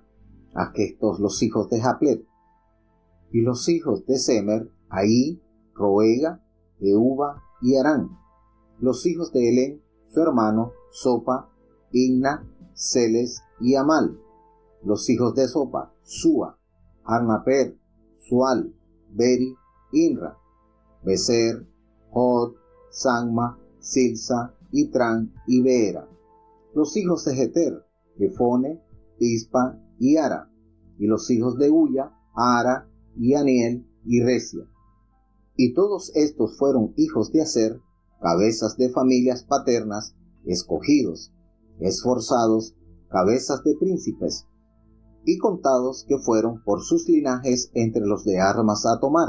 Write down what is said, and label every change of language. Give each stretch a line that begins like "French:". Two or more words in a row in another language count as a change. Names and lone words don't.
Spanish: Aquestos los hijos de Japlet. Y los hijos de Semer, Ahí, Roega, Euba y Arán. Los hijos de Elén, su hermano, Sopa, Igna, Celes y Amal. Los hijos de Sopa, Súa, Arnaper, Sual, Beri, Inra, Beser, Hod, Sangma, Silsa, Itran y Beera. Los hijos de Jeter, Efone, Ispa y Ara. Y los hijos de Ulla, Ara y Aniel y Resia. Y todos estos fueron hijos de Aser, cabezas de familias paternas, escogidos, esforzados, cabezas de príncipes, y contados que fueron por sus linajes entre los de armas a tomar.